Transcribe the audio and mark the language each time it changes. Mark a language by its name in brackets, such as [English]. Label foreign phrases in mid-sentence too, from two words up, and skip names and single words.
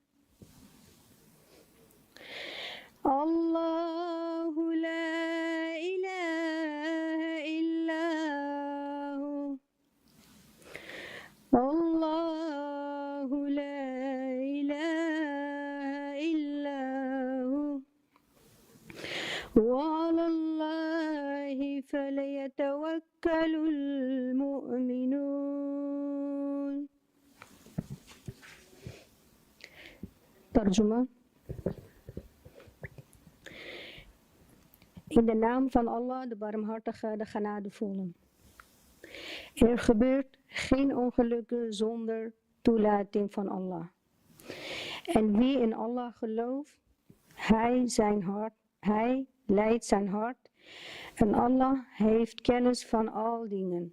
[Arabic] الله لا إله إلا هو الله لا إله إلا هو وعلى الله فليتوكل المؤمنون. [Urdu] ترجمہ. [Dutch] In de naam van Allah, de barmhartige, de genadevolle. Er gebeurt geen ongelukken zonder toelating van Allah. En wie in Allah gelooft, hij leidt zijn hart en Allah heeft kennis van al dingen.